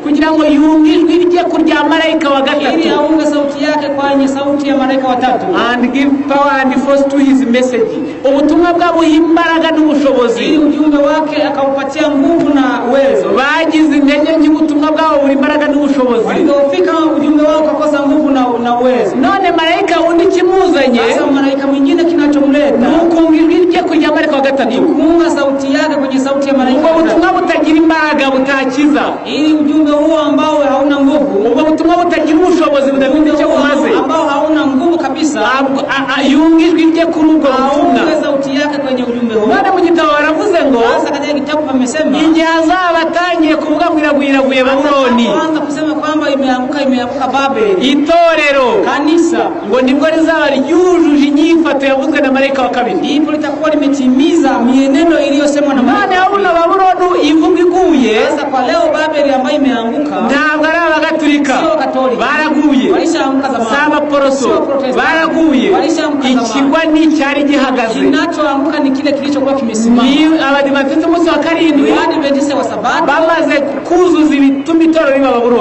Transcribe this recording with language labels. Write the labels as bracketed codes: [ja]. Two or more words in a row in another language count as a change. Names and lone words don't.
[rw] kugira ngo yumvijwe irye kurya malaika wa gatatu, [sw] ili aunge sauti yake kwenye sauti ya malaika watatu, [en] and give power and force to his message. [rw] Ubutumwa bwabo imbaraga n'ubushobozi, [sw] ili ujumbe wake akaupatia nguvu na uwezo. [rw] Bagize intege nke ubutumwa bwabo buri imbaraga n'ubushobozi, [sw] walipofika ujumbe wao ukakosa nguvu na uwezo. [rw] None malaika wundi kimuzanye, [sw] sasa malaika mwingine kinachomleta [rw] nukumvijwe irye kurya malaika wa gatatu, [sw] kuunga sauti yake kwenye sauti ya malaika watatu. [rw] Ubutumwa butagira imbaraga butakiza, [sw] ili ujumbe huo ambao hauna nguvu, [rw] ubutumwa butagira ubushobozi budafite icyo bumaze, [sw] ambao hauna nguvu kabisa, [rw] yumvijwe irye kuri ubwo butumwa, [sw] sauti yake kwenye ujumbe huo. [rw] None mu gitabo baravuze ngo [sw] sasa katika kitabu pamesema [rw] igihe azabatangiye kuvuga gwiraguye Babuloni, [sw] kwanza kusema kwamba imeanguka Babeli, [rw] itorero [sw] kanisa [rw] ngo nibwo rizaba ryujuje inyifato yavuzwe na malaika wa kabiri, [sw] ndipo litakuwa limetimiza mienendo iliyosemwa na malaika. [rw] None abuna Babuloni ivuga iguye. [sw] Sasa kwa leo Babeli ambayo imeanguka [rw] ntabwo ari Abagatolika baraguye, [sw] walishaanguka zamani, [rw] saba Poroso baraguye, ikigwa ni cyari gihagaze, [sw] kinachoanguka ni kile kilichokuwa kimesimama. [rw] Ni Abadiventiste umunsi wa karindwi, [sw] Abadiventiste wa Sabato [rw] bamaze kuzuza ibituma itorero riba Babuloni,